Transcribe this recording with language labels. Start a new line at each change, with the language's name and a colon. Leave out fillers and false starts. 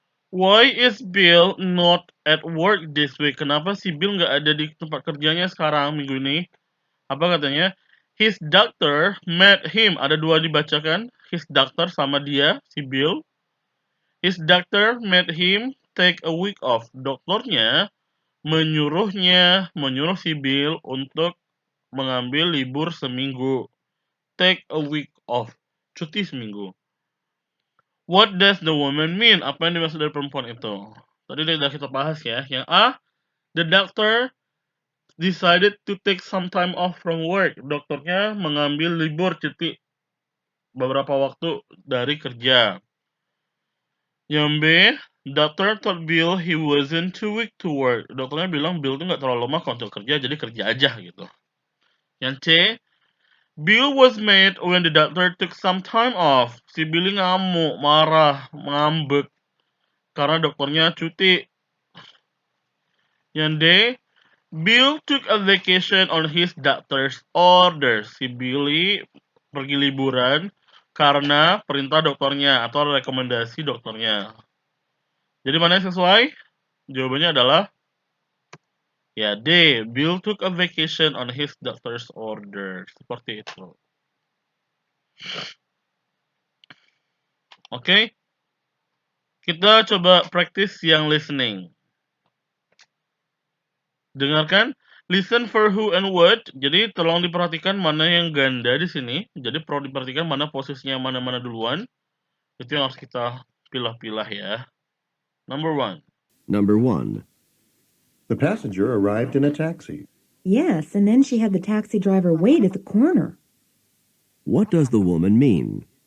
English: Why is Bill not at work this week?
Indonesian: Kenapa si Bill nggak ada di tempat kerjanya sekarang minggu ini? Apa katanya?
English: His doctor met him.
Indonesian: Ada dua dibacakan.
English: His doctor
Indonesian: sama dia, si Bill.
English: His doctor made him take a week off.
Indonesian: Dokternya menyuruh si Bill untuk mengambil libur seminggu.
English: Take a week off.
Indonesian: Cuti seminggu.
English: What does the woman mean?
Indonesian: Apa yang dimaksud dari perempuan itu? Tadi sudah kita bahas ya. Yang A,
English: the doctor decided to take some time off from work.
Indonesian: Dokternya mengambil libur cuti beberapa waktu dari kerja. Yang B,
English: doctor told Bill he wasn't too weak to work.
Indonesian: Dokternya bilang Bill tuh nggak terlalu lemah kalau untuk kerja, jadi kerja aja gitu. Yang C,
English: Bill was mad when the doctor took some time off.
Indonesian: Si Billy ngamuk, marah, ngambek karena dokternya cuti. Yang D,
English: Bill took a vacation on his doctor's orders.
Indonesian: Si Billy pergi liburan karena perintah dokternya atau rekomendasi dokternya. Jadi mana yang sesuai? Jawabannya adalah ya D.
English: Bill took a vacation on his doctor's orders.
Indonesian: Seperti itu. Oke. Kita coba praktis yang listening. Dengarkan.
English: Listen for who and what.
Indonesian: Jadi tolong diperhatikan mana yang ganda di sini. Jadi perlu diperhatikan mana posisinya mana-mana duluan. Itu yang harus kita pilah-pilah ya.
English: Number 1. Number 1. The passenger arrived in a taxi. Yes, and then she had the taxi driver wait at the corner. What does the woman mean?